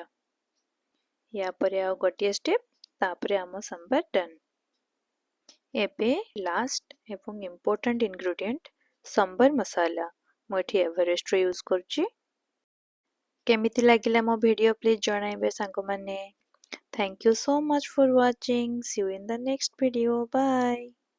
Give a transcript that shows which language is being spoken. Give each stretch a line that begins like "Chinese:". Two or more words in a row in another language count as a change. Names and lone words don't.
Odia: ୟା ପରେ ଆଉ ଗୋଟିଏ ଷ୍ଟେପ୍, ତାପରେ ଆମ ସମ୍ବର ଡନ୍। ଏବେ ଲାଷ୍ଟ ଏବଂ
English: important ingredient
Odia: ସମ୍ବର ମସାଲା। ମୁଁ ଏଠି ଏଭରେଷ୍ଟର ୟୁଜ୍ କରୁଛି। କେମିତି ଲାଗିଲା ମୋ
English: video please
Odia: ଜଣାଇବେ ସାଙ୍ଗମାନେ।
English: Thank you so much for watching. See you in the next video. Bye.